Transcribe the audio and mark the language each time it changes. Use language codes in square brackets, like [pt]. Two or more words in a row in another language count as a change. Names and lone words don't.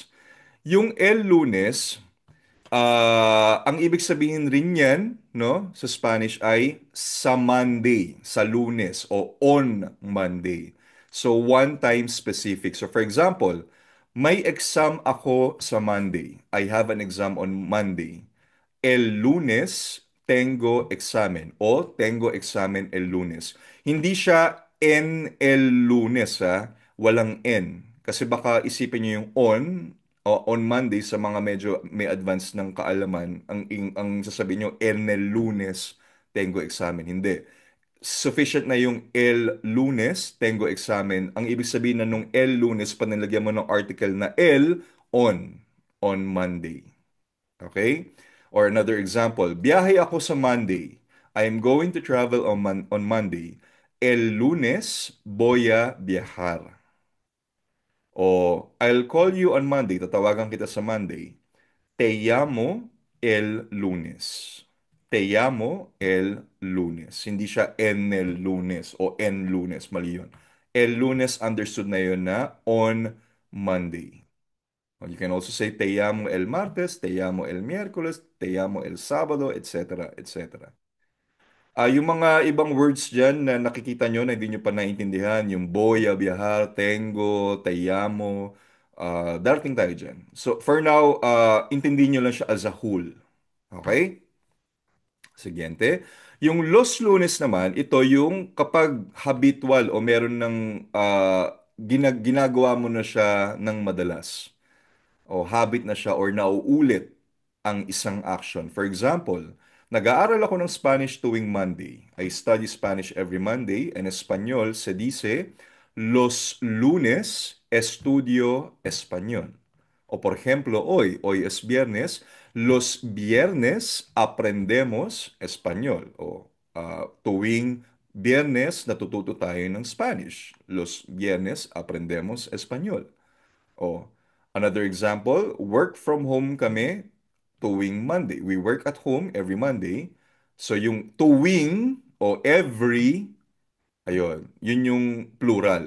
[es] Yung el lunes, [tl] ang ibig sabihin rin yan, no, sa Spanish ay sa Monday, sa Lunes o [en] on Monday. So one time specific. So for example, [tl] may exam ako sa Monday. [en] I have an exam on Monday. [es] El lunes tengo examen o tengo examen el lunes. [tl] Hindi siya [es] en el lunes [tl] ha, walang en. Kasi baka isipin niyo yung [en] on Monday [tl] sa mga medyo may advance ng kaalaman, ang sasabihin niyo [es] en el lunes tengo examen. [tl] Hindi. Sufficient na yung [es] el lunes tengo examen. [tl] Ang ibig sabihin na nung [es] el lunes [tl] panilagyan mo ng article na el [en] on Monday. Okay? Or another example, [tl] biyahe ako sa Monday. [en] I am going to travel on Monday. [es] El lunes voy a viajar. [en] O I'll call you on Monday. [tl] Tatawagan kita sa Monday. [es] Te llamo el lunes. Te llamo el lunes. [tl] Hindi siya [es] en el lunes [tl] o [es] en lunes. [tl] Mali yun. [es] El lunes [tl] understood na yun na [en] on Monday. Or you can also say [es] te llamo el martes, te llamo el miércoles, te llamo el sábado, etc. etc. [tl] Yung mga ibang words dyan na nakikita nyo na hindi nyo pa naintindihan, yung [es] voy a viajar, [tl] tengo, [es] te llamo, [tl] darating tayo dyan. [en] So for now, [tl] intindihin nyo lang siya [en] as a whole. [tl] Okay? [es] Siguiente. [tl] Yung [es] los lunes [tl] naman, ito yung kapag habitual o meron ng ginagawa mo na siya ng madalas o habit na siya or nauulit ang isang action. [en] For example, [tl] nag-aaral ako ng Spanish tuwing Monday. [en] I study Spanish every Monday. [es] En Espanyol se dice, los lunes estudio español. O por ejemplo, hoy es viernes, los viernes aprendemos español. [tl] O tuwing viernes natututo tayo ng Spanish. [es] Los viernes aprendemos español. [en] Oh, another example, work from home [tl] kami tuwing [en] Monday. We work at home every Monday. [tl] So yung tuwing o every, ayun, yun yung plural.